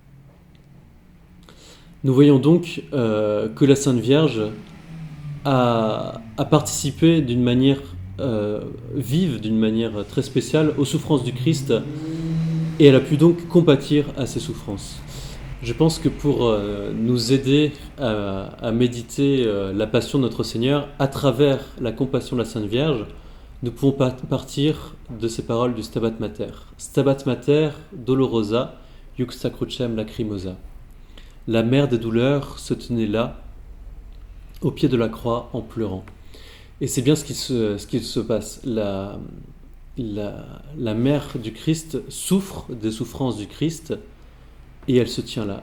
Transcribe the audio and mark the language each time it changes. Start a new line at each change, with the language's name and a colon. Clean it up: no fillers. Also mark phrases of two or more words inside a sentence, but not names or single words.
French: Nous voyons donc que la Sainte Vierge a participé d'une manière vive, d'une manière très spéciale aux souffrances du Christ, et elle a pu donc compatir à ces souffrances. Je pense que pour nous aider à méditer la passion de notre Seigneur à travers la compassion de la Sainte Vierge, nous pouvons partir de ces paroles du Stabat Mater.
Latin: Stabat Mater dolorosa, iuxta crucem lacrimosa.
French: La mère des douleurs se tenait là, au pied de la croix, en pleurant. Et c'est bien ce qui se passe. La mère du Christ souffre des souffrances du Christ, et elle se tient là.